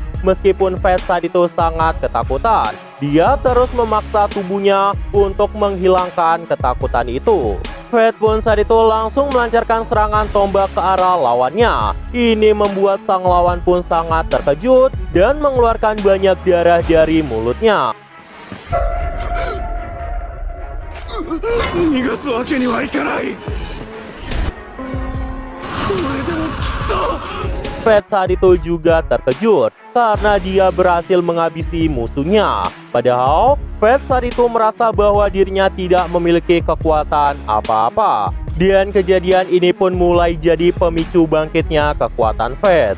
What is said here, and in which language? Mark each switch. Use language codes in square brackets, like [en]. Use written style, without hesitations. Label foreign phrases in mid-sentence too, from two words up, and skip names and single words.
[id] Meskipun Fred saat itu sangat ketakutan, dia terus memaksa tubuhnya untuk menghilangkan ketakutan itu. Fred pun saat itu langsung melancarkan serangan tombak ke arah lawannya. Ini membuat sang lawan pun sangat terkejut dan mengeluarkan banyak darah dari mulutnya. [ja] 逃がすわけにはいかない。これでもきっと [id] Fred saat itu juga terkejut karena dia berhasil menghabisi musuhnya. Padahal Fred saat itu merasa bahwa dirinya tidak memiliki kekuatan apa-apa. Dan kejadian ini pun mulai jadi pemicu bangkitnya kekuatan Fred.